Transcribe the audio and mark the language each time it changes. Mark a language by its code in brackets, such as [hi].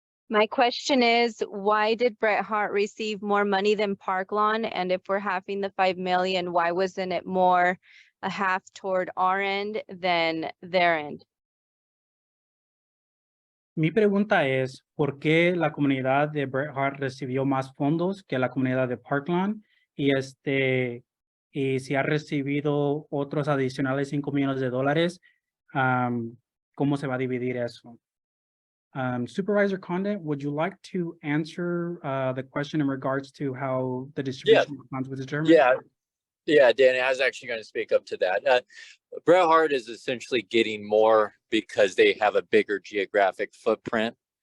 [en] My question is, why did Bret Harte receive more money than Parklawn? And if we're having the 5 million, why wasn't it more a half toward our end than their end? [es] Mi pregunta es, ¿por qué la comunidad de Bret Harte recibió más fondos que la comunidad de Parklawn? Y si ha recibido otros adicionales $5 millones, ¿cómo se va a dividir eso? [en] Supervisor Condit, would you like to answer the question in regards to how the distribution of funds was determined? Yeah, Danny, I was actually going to speak up to that. Bret Harte is essentially getting more because they have a bigger geographic footprint.